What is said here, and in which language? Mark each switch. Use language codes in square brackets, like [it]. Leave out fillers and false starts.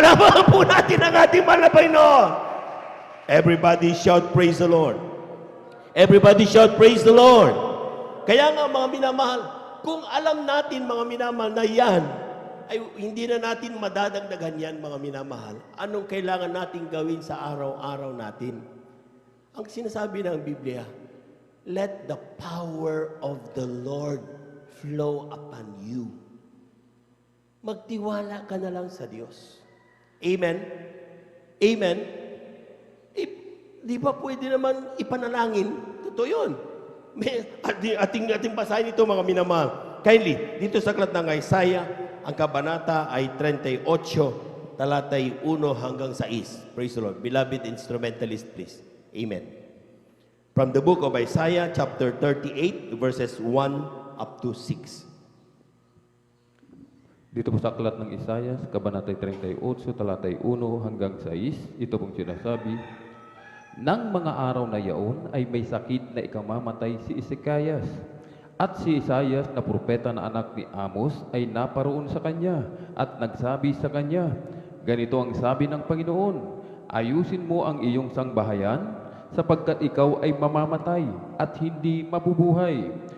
[tl] Panabahan po natin ang ating mahal na Panginoon. [en] Everybody shout, praise the Lord. Everybody shout, praise the Lord. [tl] Kaya nga mga minamahal, kung alam natin mga minamahal na yan, ay hindi na natin madadagdagan yan mga minamahal. Anong kailangan natin gawin sa araw-araw natin? Ang sinasabi ng Biblia, [en] let the power of the Lord flow upon you. [tl] Magtiwala ka na lang sa Diyos. Amen? Amen? Di ba pwede naman ipanalangin? Totoo yun. Ating basahin ito mga minamahal. Kindly, dito sa aklat ng Isaiah, ang kabanata ay 38, talatay 1 hanggang 6. [en] Praise the Lord. Beloved instrumentalist, please. Amen. From the book of Isaiah, chapter 38, verses 1 up to 6. [tl] Dito po sa aklat ng Isaiah, kabanata 38, talatay 1 hanggang 6, ito pong sinasabi, nang mga araw na yaon ay may sakit na ikamamatay si Ezekias. At si Isaias na propeta na anak ni Amos ay naparoon sa kanya at nagsabi sa kanya, ganito ang sabi ng Panginoon, ayusin mo ang iyong sangbahayan sapagkat ikaw ay mamamatay at hindi mabubuhay.